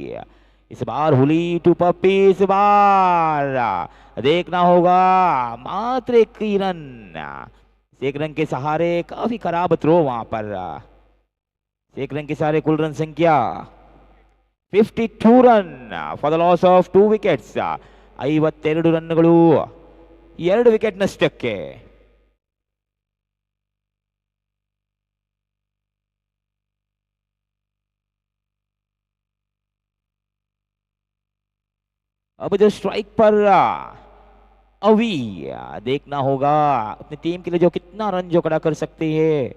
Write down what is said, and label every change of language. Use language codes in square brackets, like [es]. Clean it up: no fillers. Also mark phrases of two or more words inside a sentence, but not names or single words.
[hi] इस बार हुली टू पप्पी। इस बार देखना होगा मात्र एक ही रन, एक रन के सहारे। काफी खराब थ्रो वहां पर। एक रन के सहारे कुल रन संख्या 52 रन [en] for the loss of 2 wickets. [kn] 52 ರನ್ಗಳು 2 ವಿಕೆಟ್ ನಷ್ಟಕ್ಕೆ। [hi] अब जो स्ट्राइक पर अवी, देखना होगा अपनी टीम के लिए जो कितना रन जो खड़ा कर सकते हैं।